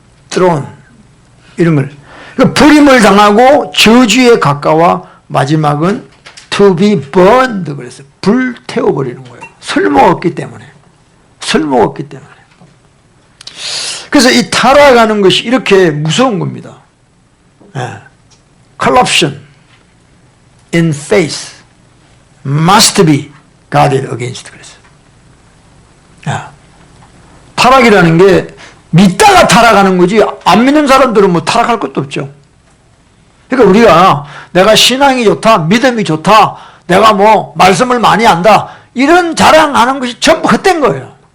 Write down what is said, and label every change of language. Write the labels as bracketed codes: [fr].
[ko] 드론 이런 걸 버림을 당하고 저주에 가까워 마지막은 [en] to be burned [ko] 그래서 불태워버리는 거예요. 쓸모없기 때문에. 쓸모없기 때문에. 그래서 이 타락하는 것이 이렇게 무서운 겁니다. [en] Corruption in faith must be guarded against [ko] 그랬어요. 타락이라는 게 믿다가 타락하는 거지 안 믿는 사람들은 뭐 타락할 것도 없죠. 그러니까 우리가 내가 신앙이 좋다, 믿음이 좋다, 내가 뭐 말씀을 많이 안다 이런 자랑하는 것이 전부 헛된 거예요.